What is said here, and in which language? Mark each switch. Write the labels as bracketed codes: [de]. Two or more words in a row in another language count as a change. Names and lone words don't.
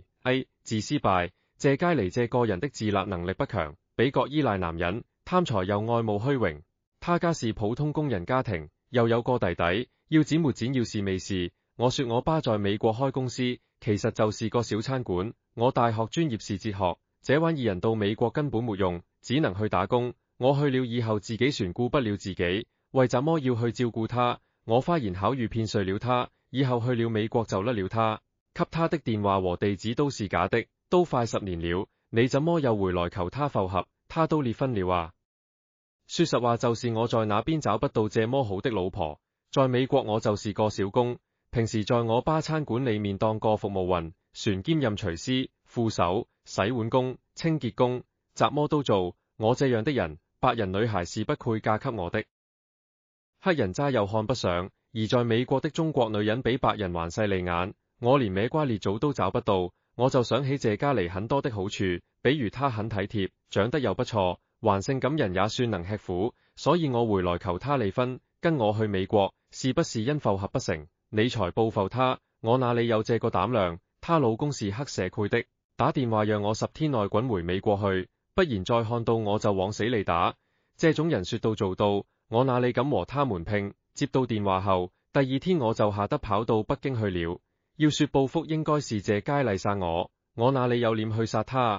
[zh] 自私敗。謝佳麗這個人的自立能力不強，比較依賴男人， 貪財又愛慕虛榮。他家是普通工人家庭，又有個弟弟，要剪沒剪，要是未是。我說我爸在美國開公司，其實就是個小餐館。我大學專業是哲學，這玩意人到美國根本沒用，只能去打工。我去了以後自己船顧不了自己，為怎麼要去照顧他？我花言巧語騙睡了他，以後去了美國就甩了他，給他的電話和地址都是假的，都快10年了，你怎麼又回來求他復合？他都離婚了啊！說實話，就是我在那邊找不到這麼好的老婆，在美國我就是個小工，平時在我爸餐館裏面當個服務員，船兼任廚師、副手、洗碗工、清潔工，什麼都做。我這樣的人，白人女孩是不配嫁給我的。黑人渣又看不上，而在美國的中國女人比白人還勢利眼，我連歪瓜裂棗都找不到，我就想起謝嘉妮很多的好處，比如她很體貼，長得又不錯，還性感人也算能吃苦，所以我回來求她離婚，跟我去美國，是不是因復合不成，你才報復她？我哪裏有這個膽量？她老公是黑社會的，打電話讓我10天內滾回美國去，不然再看到我就往死裏打。這種人說到做到，我哪裏敢和他們拼？接到電話後，第2天我就嚇得跑到北京去了。要說報復，應該是謝佳麗殺我哪裏有臉去殺他？